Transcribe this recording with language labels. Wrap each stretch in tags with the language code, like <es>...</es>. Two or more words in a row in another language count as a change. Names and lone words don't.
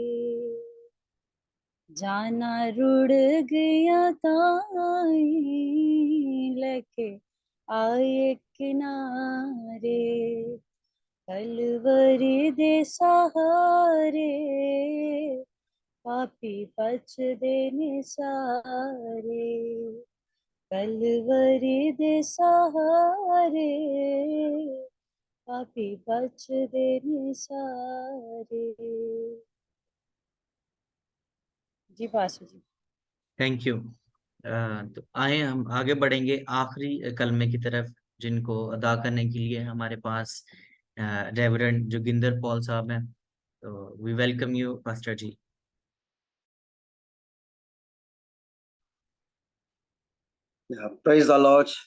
<pa>ਜਾਣਾ ਰੁੜ੍ਹ ਗਿਆ ਤਾਈਂ ਲੈਕੇ ਆਏ ਕਿਨਾਰੇ, ਕਲਵਰੀ ਦੇ ਸਹਾਰੇ ਪਾਪੀ ਬਚ ਦੇਣੇ ਸਾਰੇ, ਕਲਵਰੀ ਦੇ ਸਹਾਰੇ ਪਾਪੀ ਬਚ ਦੇਣੇ ਸਾਰੇ।</pa> <hi>जी पासू जी।</hi> <en>thank you.</en> <hi>तो आए हम आगे बढ़ेंगे आखिरी कलमे की तरफ, जिनको अदा करने के लिए हमारे पास रेवरेंड जोगिंदर पॉल साहब हैं।</hi> <en>to we welcome you pastor ji. praise the Lord.</en>